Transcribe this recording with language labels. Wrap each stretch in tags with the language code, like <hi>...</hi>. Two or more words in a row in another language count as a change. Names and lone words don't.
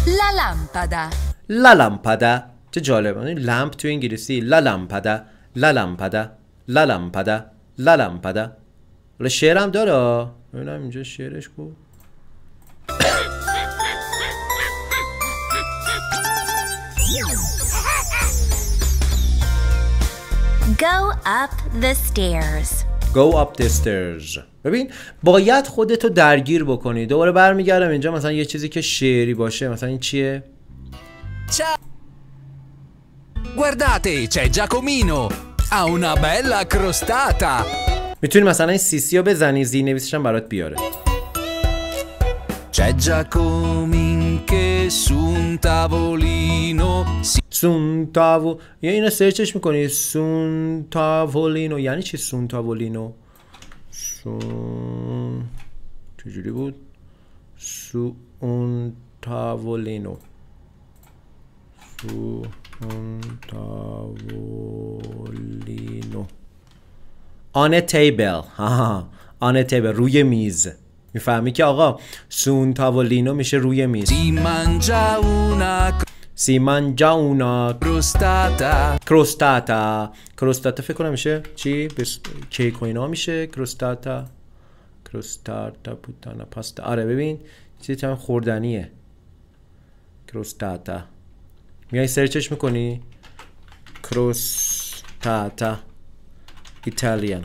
<it>La lampada.</it> <fa>چه جالب. لامپ تو انگلیسی</fa> <it>la lampada.</it> <fa>ولی شعر هم داره. ببینم اینجا شعرش کو.</fa> <en>Go up the stairs.</en> <fa>ببین باید خودتو درگیر بکنی. دوباره برمیگردم اینجا مثلا یه چیزی که شعری باشه. مثلا این چیه؟</fa> <it>Guardate, c'è Giacomino. Ha una bella crostata.</it> <fa>میتونی مثلا این سی رو بزنی، زیرنویسش هم برات بیاره.</fa> <it>C'è Giacomin che su un tavolino.</it> <fa>یا اینو سرچش میکنی.</fa> <it>su un tavolino</it> <fa>یعنی چی؟</fa> <it>su un tavolino</it> <fa>چجوری بود؟</fa> <it>su un tavolino</it> <en>on a table. on a table</en> <fa>روی میز. میفهمی که آقا</fa> <it>su un tavolino</it> <fa>میشه روی میز.</fa> <it>Si mangia una crostata</it> <fa>فکر کنم میشه چی؟ کیک و اینا میشه.</fa> <it>crostata puttana pasta.</it> <fa>آره ببین چیزی تمام خوردنیه. crostata میای سرچش میکنی crostata ایتالیان.</fa>